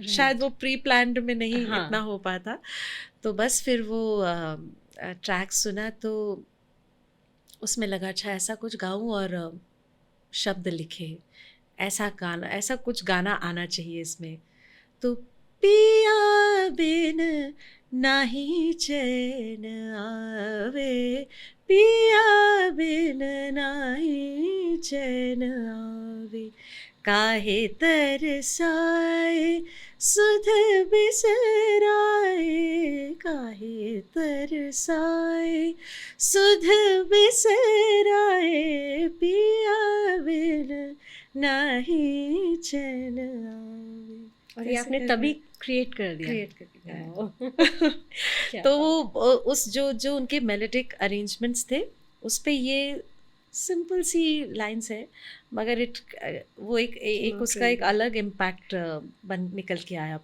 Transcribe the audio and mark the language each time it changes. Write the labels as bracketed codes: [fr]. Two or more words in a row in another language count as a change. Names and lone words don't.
[hi] शायद वो [en] pre planned [hi] में नहीं इतना हो पाता। तो बस फिर वो ट्रैक सुना तो उसमें लगा अच्छा ऐसा कुछ गाऊं और शब्द लिखे, ऐसा कुछ गाना आना चाहिए इसमें। तो पिया बिन नाही चैन आवे, पिया बिन नाही चैन आवे, काहे तरसाए सुध बिसराए, काहे तरसाए सुध बिसराए, पिया बिन नाही चैन आवे। और ये आपने तभी क्रिएट कर दिया। तो वो उस जो उनके [en] melodic arrangements [hi] थे, उस पे ये सिंपल सी लाइंस है, मगर वो एक उसका एक अलग इम्पैक्ट बन निकल के आया।